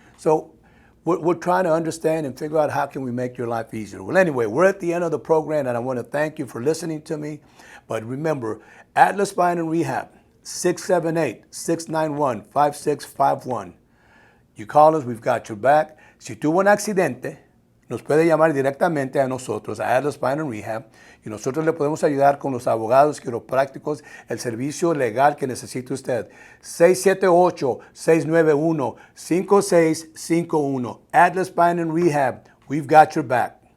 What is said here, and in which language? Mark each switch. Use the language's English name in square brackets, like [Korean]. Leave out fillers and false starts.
[English] So we're trying to understand and figure out how can we make your life easier. Well, anyway, we're at the end of the program, and I want to thank you for listening to me. But remember, ATLAS Spine and Rehab, 678-691-5651. You call us, we've got your back. [Spanish] Si tuvo un accidente, nos puede llamar directamente a nosotros, a ATLAS Spine and Rehab, y nosotros le podemos ayudar con los abogados quiroprácticos, el servicio legal que necesite usted. 678-691-5651. [English] ATLAS Spine and Rehab, we've got your back.